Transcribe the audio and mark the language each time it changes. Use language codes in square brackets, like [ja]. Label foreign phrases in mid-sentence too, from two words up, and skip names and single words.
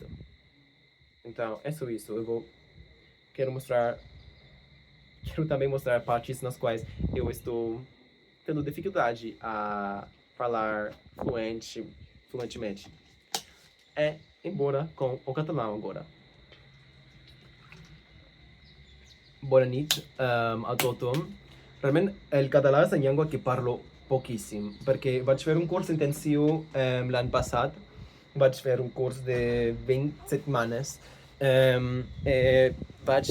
[pt] Então, é só isso. Quero também mostrar partes nas quais eu estou tendo dificuldade a falar fluentemente. Embora com o catalão agora. [ca] Bona nit a tothom. Realment, el català és una llengua que parlo poquíssim, perquè vaig fer un curs intensiu l'any passat, vaig fer un curs de 20 setmanes, vaig...